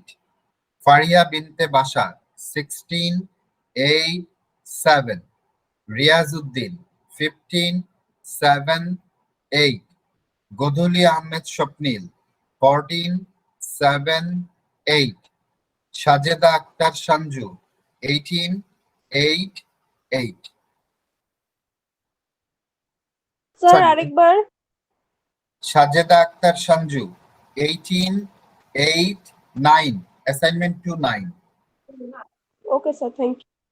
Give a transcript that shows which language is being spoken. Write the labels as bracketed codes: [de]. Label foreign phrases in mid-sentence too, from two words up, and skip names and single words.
[en] Faria Binte Bashar, 16, 8, 7. Riazuddin, 15, 7, 8. Godhuli Ahmed Shopnil, 14, 7, 8. Sajeda Akhtar Sanju, 18, 8, 8. [bn] স্যার [en] Sorry. [bn] আরেকবার [en] Sajeda Akhtar Sanju, 18, 8, 9. Assignment 2, 9. OK sir thank you